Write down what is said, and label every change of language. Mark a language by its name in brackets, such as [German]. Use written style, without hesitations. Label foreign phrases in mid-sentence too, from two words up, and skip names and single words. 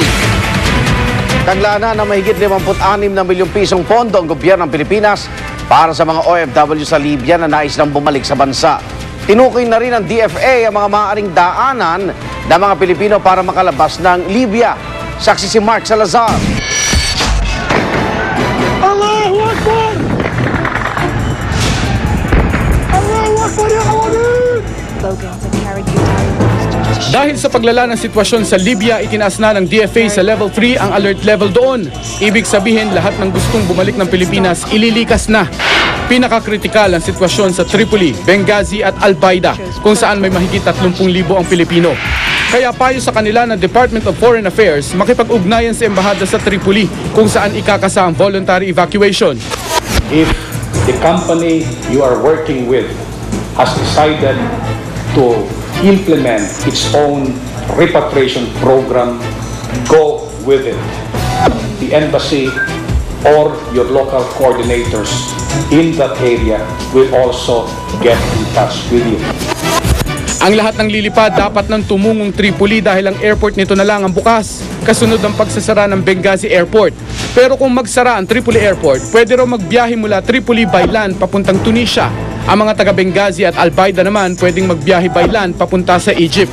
[Filipino] Taglaan na mahigit 56 na milyong pisong pondo ang gobyerno ng Pilipinas para sa mga OFW sa Libya na nais nang bumalik sa bansa. Tinukoy na rin ng DFA ang mga maaaring daanan ng mga Pilipino para makalabas ng Libya. Saksi si Mark Salazar. [Arabic] الله أكبر! الله أكبر يا كوانين! [Filipino] Dahil sa paglala ng sitwasyon sa Libya, itinaas na ng DFA sa level 3 ang [English] alert level [Filipino] doon. Ibig sabihin, lahat ng gustong bumalik ng Pilipinas ililikas na. Pinakakritikal ang sitwasyon sa Tripoli, Benghazi at Al-Baida, kung saan may mahigit 30,000 ang Pilipino. Kaya payo sa kanila ng Department of Foreign Affairs makipag-ugnayan sa embahada sa Tripoli kung saan ikakasa ang [English] voluntary evacuation. If the company you are working with has decided to implement its own repatriation program, go with it. The embassy or your local coordinators in that area will also get in touch with you. [Filipino] Ang lahat ng lilipad dapat nang tumungong Tripoli dahil ang airport nito na lang ang bukas, kasunod ng pagsasara ng Benghazi Airport. Pero kung magsara ang Tripoli Airport, pwede raw magbiyahe mula Tripoli [English] by land [Filipino] papuntang Tunisia. Ang mga taga Benghazi at Al-Baida naman pwedeng magbiyahe [English] by land [Filipino] papunta sa Egypt.